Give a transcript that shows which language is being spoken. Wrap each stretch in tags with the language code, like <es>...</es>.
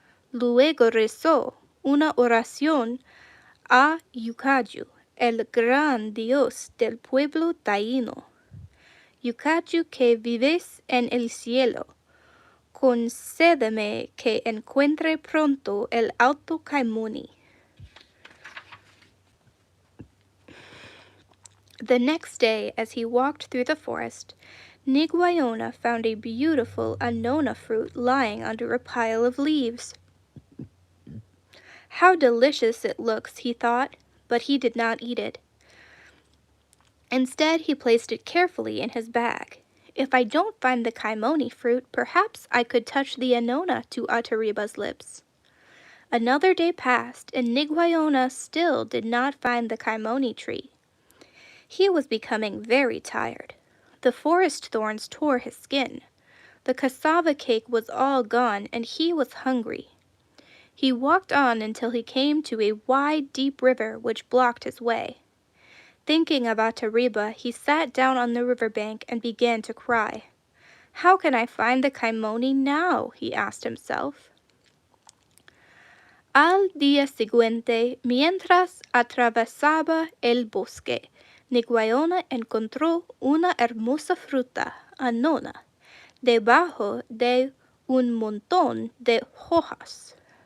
<es>Luego rezó una oración a Yucayu, el gran dios del pueblo taíno. Yucayu, que vives en el cielo, concédeme que encuentre pronto el Alto Caimoni.</es> <en>The next day, as he walked through the forest, Niguayona found a beautiful annona fruit lying under a pile of leaves. How delicious it looks, he thought, but he did not eat it. Instead, he placed it carefully in his bag. If I don't find the Caimoni fruit, perhaps I could touch the annona to Atariba's lips. Another day passed, and Niguayona still did not find the Caimoni tree. He was becoming very tired. The forest thorns tore his skin. The cassava cake was all gone, and he was hungry. He walked on until he came to a wide, deep river which blocked his way. Thinking of Atariba, he sat down on the riverbank and began to cry. How can I find the Caimoni now? He asked himself.</en> <es>Al día siguiente, mientras atravesaba el bosque, Niguayona encontró una hermosa fruta, annona, debajo de un montón de hojas.</es>